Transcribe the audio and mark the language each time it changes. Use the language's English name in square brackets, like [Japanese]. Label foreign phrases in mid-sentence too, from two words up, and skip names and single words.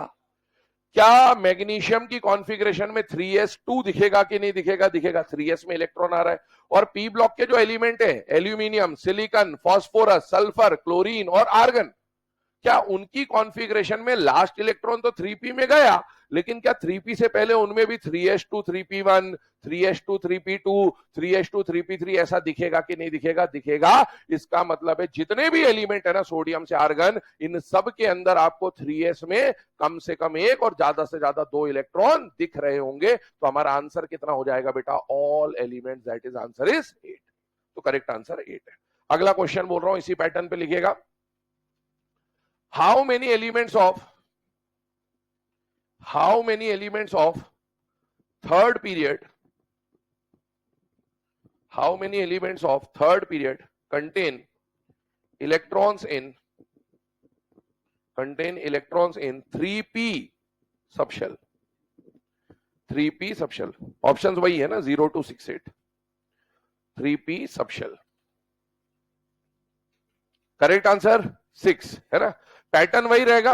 [Hindi] क्या मैग्नीशियम की कॉन्फ़िगरेशन में 3s2 दिखेगा कि नहीं दिखेगा? दिखेगा. 3s में इलेक्ट्रॉन आ रहा है. और [English] p block [Hindi] के जो एलिमेंट है, एल्यूमिनियम, सिलिकॉन, फास्फोरस, सल्फर, क्लोरीन और आर्गन, क्या उनकी कॉन्फ़िगरेशन में [English] last electron [Hindi] तो 3p में गया, लेकिन क्या 3p से पहले उनमें भी 3s2 3p1, 3s2 3p2, 3s2 3p3 ऐसा दिखेगा कि नहीं दिखेगा? दिखेगा. इसका मतलब है जितने भी एलिमेंट है ना सोडियम से आर्गन, इन सब के अंदर आपको 3s में कम से कम 1 और ज्यादा से ज्यादा 2 इलेक्ट्रॉन दिख रहे होंगे. तो हमारा आंसर कितना हो जाएगा बेटा? [English] all element, that is answer is 8. [Hindi] तो [English] correct answer [Hindi] 8 है। अगला क्वेश्चन बोल रहा हूं, इसी पैटर्न पे लिखिएगा। [English] how many elements of third period contain electrons in 3p subshell? [Hindi] 3p subshell, ऑप्शंस वही है ना, 0 to 68, 3p सबशेल। [English] correct answer [Hindi] 6 है ना, पैटर्न वही रहेगा।